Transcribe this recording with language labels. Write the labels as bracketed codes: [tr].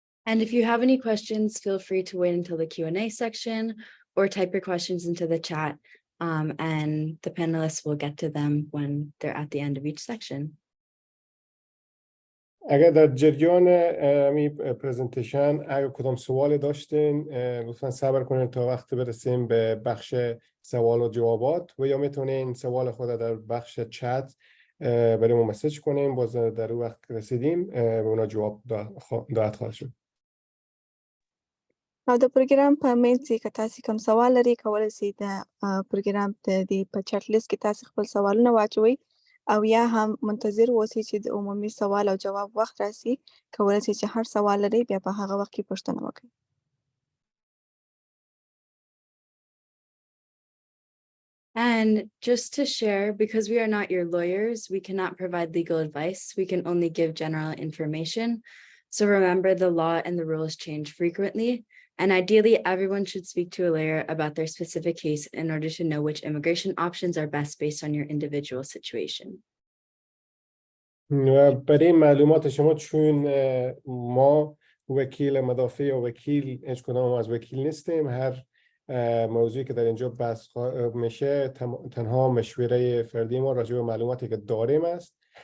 [en] And if you have any questions, feel free to wait until the Q&A section or type your questions into the chat. And the panelists will get to them when they're at the end of each section. [fa] اگر در جریان این پرزنتیشن اگر کدام سوال داشتین لطفا صبر کنید تا وقت برسیم به بخش سوال و جوابات و یا میتونین سوال خود در بخش چت برای ما مسیج کنیم. باز در اون وقت رسیدیم به اونا جواب داد خواهد شد. [ps] او د پروګرام په منځ کې که تاسو کوم سوال لري کولای شئ د پروګرام د په چټ لیست کې تاسو خپل سوالونه واچوئ او یا هم منتظر اوسئ چې د عمومي سوال او جواب وخت راسي. کولای شئ چې هر سوال لري بیا په هغه وخت کې پوښتنه وکړئ. [en] And just to share, because we are not your lawyers, we cannot provide legal advice. We can only give general information. So remember, the law and the rules change frequently, and ideally everyone should speak to a lawyer about their specific case in order to know which immigration options are best based on your individual situation. [fa] و برای معلومات شما چون ما وکیل مدافع یا وکیل هیچ کدام از وکیل نیستیم، هر موضوعی که در اینجا بحث میشه تنها مشوره فردی ما راجع به معلوماتی که داریم است.